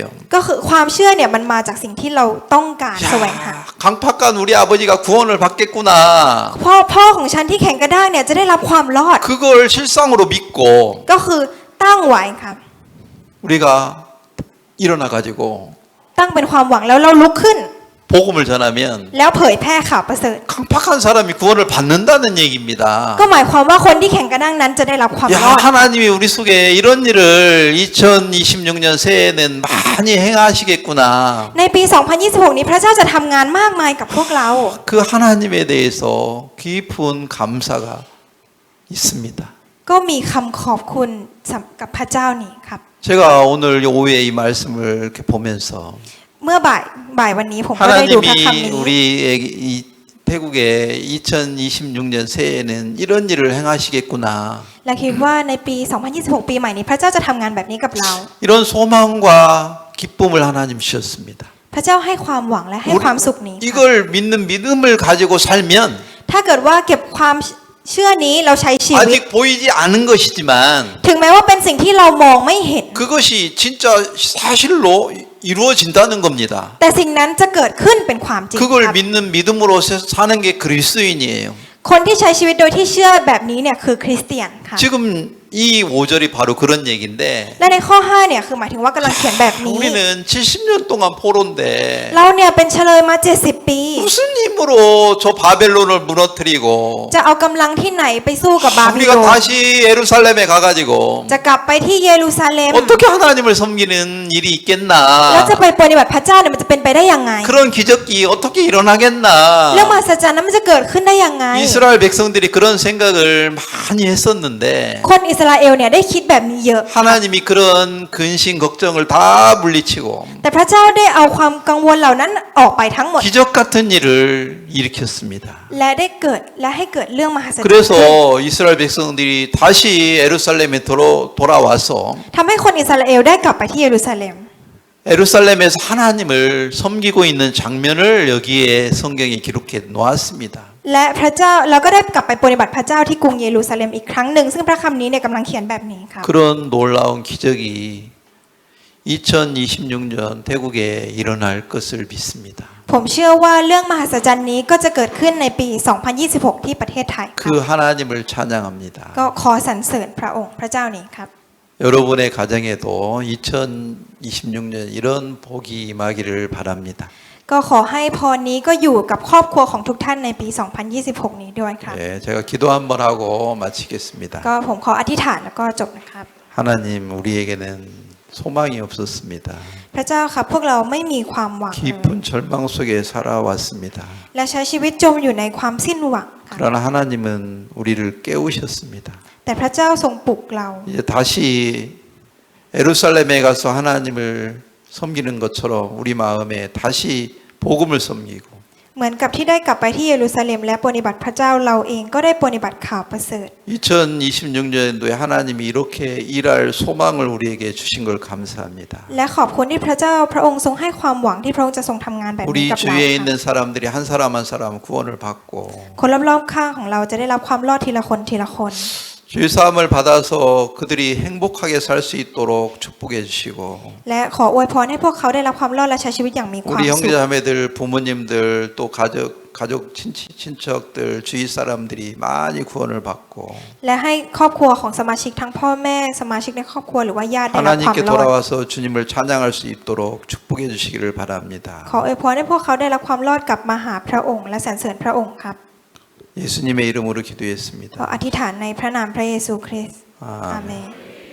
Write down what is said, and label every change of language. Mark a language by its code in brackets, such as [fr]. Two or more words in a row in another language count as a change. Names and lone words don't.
[th] ก็คือความเชื่อเนี่ยมันมาจากสิ่งที่เราต้องการแสวงหา [ko] 야, 강팍한 우리 아버지가 구원을 받겠구나. [th] พ่อของฉันที่แข็งกระด้างเนี่ยจะได้รับความรอด [ko] 그걸 실상으로 믿고 [th] ก็คือตั้งไว้ครับ [ko] 우리가 일어나 가지고 [th] ตั้งเป็นความหวังแล้วเราลุกขึ้น [ko] 복음을 전하면 [th] แล้วเผยแพร่ข่าวประเสริฐ [ko] 강팍한 사람이 구원을 받는다는 얘기입니다. [th] ก็หมายความว่าคนที่แข็งกระด้างนั้นจะได้รับความร [ko] 야, [th] อด [ko] 하나님이 우리 속에 이런 일을 2026년 새해에는 많이 행하시겠구나. [th] ในปี 2026 นี้พระเจ้าจะทำงานมากมายกับพวกเรา [ko] 그 하나님에 대해서 깊은 감사가 있습니다. [th] ก็มีคำขอบคุณกับพระเจ้านี้ครับ [ko] 제가 오늘 오후에 이 말씀을 이렇게 보면서 [th] เมื่อบ่ายวันนี้ผมก็ได้ดูพระคำ [ko] 하나님이 [th] นี้ [ko] 우리의 이 태국의 2026년 새해에는 이런 일을 행하시겠구나. [th] และคิดว่าในปี 2026 ปีใหม่นี้พระเจ้าจะทำงานแบบนี้กับเรา [ko] 이런 소망과 기쁨을 하나님 주셨습니다. [th] พระเจ้าให้ความหวังและให้ความสุขนี้ครับ [ko] 이걸 믿는 믿음을 가지고 살면 [th] ถ้าเกิดว่าเก็บความเชื่อนี้เราใช้ชีวิต [ko] 아직 보이지 않은 것이지만 [th] ถึงแม้ว่าเป็นสิ่งที่เรามองไม่เห็น [ko] 그것이 진짜 사실로 이루어진다는 겁니다. [th] แต่สิ่งนั้นจะเกิดขึ้นเป็นความจริงค [ko] 그걸 [th] รับ [ko] 믿는 믿음으로 사는 게 그리스도인이에요. [th] คนที่ใช้ชีวิตโดยที่เชื่อแบบนี้เนี่ยคือคริสเตียนค่ะ [ko] 지금 이 5절이 바로 그런 얘기인데 [th] และในข้อ 5 เนี่ยคือหมายถึงว่ากำลังเขียนแบบนี้ [ko] 우리는 70년 동안 포로인데 [th] เราเนี่ยเป็นเฉลยมา 70 ปี [ko] 무슨 힘으로 저 바벨론을 무너뜨리고 [th] จะเอากำลังที่ไหนไปสู้กับบาบิโล [ko] 우리가 [th] น [ko] 다시 예루살렘에 가가지고 [th] จะกลับไปที่เยรูซาเล็ม [ko] 어떻게 하나님을 섬기는 일이 [th] แล้วจะ [ko] 있겠나 [th] ไปปฏิบัติพระเจ้าเนี่ยมันจะเป็นไปได้ยังไง [ko] 그런 기적이 어떻게 일어나겠나 [th] เรื่องมหัศจรรย์นั้นมันจะเกิดขึ้นได้ยังไง [ko] 이스라엘 백성들이 그런 생각을 많이 했었는데 [th] คนอิสราเอลเนี่ยได้คิดแบบนี้เยอะ [ko] 하나님이 그런 근심 걱정을 다 물리치고 [th] แต่พระเจ้าได้เอาความกังวลเหล่านั้นออกไปทั้งหมด [ko] 기적 같은 일을 일으켰습니다. [th] และได้เกิดและให้เกิดเรื่องมหัศจรรย์ [ko] 그래서 이스라엘 백성들이 다시 예루살렘에 돌아와서 [th] ทำให้คนอิสราเอลได้กลับไปที่เยรูซาเล็ม [ko] 예루살렘에서 하나님을 섬기고 있는 장면을 여기에 성경에 기록해 놓았습니다. [th] และพระเจ้าเราก็ได้กลับไปปฏิบัติพระเจ้าที่กรุงเยรูซาเล็มอีกครั้งหนึ่งซึ่งพระคำนี้เนี่ยกำลังเขียนแบบนี้ครับ [ko] 그런 놀라운 기적이 2026년 태국에 일어날 것을 믿습니다. [th] ผมเชื่อว่าเรื่องมหัศจรรย์นี้ก็จะเกิดขึ้นในปี 2026 ที่ประเทศไทยครับ [ko] 그 하나님을 찬양합니다. [th] ก็ขอสรรเสริญพระองค์พระเจ้านี้ครับ [ko] 여러분의 가정에도 2026년 이런 복이 임하기를 바랍니다. [th] ก็ขอให้พรนี้ก็อยู่กับครอบครัวของทุกท่านในปี 2026 นี้ด้วยครับ [ko] 네, 제가 기도 한번 하고 마치겠습니다. [th] ก็ผมขออธิษฐานแล้วก็จบนะครับ [ko] 하나님 우리에게는 소망이 없었습니다. [th] พระเจ้าครับพวกเราไม่มีความหวังเลย [ko] 깊은 절망 속에 살아왔습니다. [th] และใช้ชีวิตจมอยู่ในความสิ้นหวังครับ [ko] 그러나 하나님은 우리를 깨우셨습니다. [th] แต่พระเจ้าทรงปลุกเรา [ko] 이제 다시 예루살렘에 가서 하나님을 섬기는 것처럼 우리 마음에 다시 복음을 섬기고 [th] เหมือนกับที่ได้กลับไปที่เยรูซาเล็มและปฏิบัติพระเจ้าเราเองก็ได้ปฏิบัติข่าวประเสริฐ [ko] 2026년도에 하나님이 이렇게 일할 소망을 우리에게 주신 걸 감사합니다. [th] และขอบคุณที่พระเจ้าพระองค์ทรงให้ความหวังที่พระองค์จะทรงทำงานแบบนี้ [ko] 우리 [th] กับเรา [ko] 주위에 [th] ค่ะ [ko] 있는 사람들이 한 사람 한 사람 구원을 받고 [th] คนรอบๆข้างของเราจะได้รับความรอดทีละคนทีละคน [ko] 주의 사함을 받아서 그들이 행복하게 살 수 있도록 축복해 주시고 [th] และขออวยพรให้พวกเขาได้รับความรอดและใช้ชีวิตอย่างมีความ [ko] 우리 [th] สุข [ko] 형제자매들 부모님들 또 가족 친척들 주위 사람들이 많이 구원을 받고 [th] และให้ครอบครัวของสมาชิกทั้งพ่อแม่สมาชิกในครอบครัวหรือว่าญาติได้รับความ [ko] 하나님께 [th] รอด [ko] 돌아와서 주님을 찬양할 수 있도록 축복해 주시기를 바랍니다. [th] ขออวยพรให้พวกเขาได้รับความรอดกลับมาหาพระองค์และสรรเสริญพระองค์ครับ [ko] 예수님의 이름으로 [th] ขอ [ko] 기도했습니다. [th] อธิษฐานในพระนามพระเยซูคริสต์ [ko] 아멘. [th] อาเมน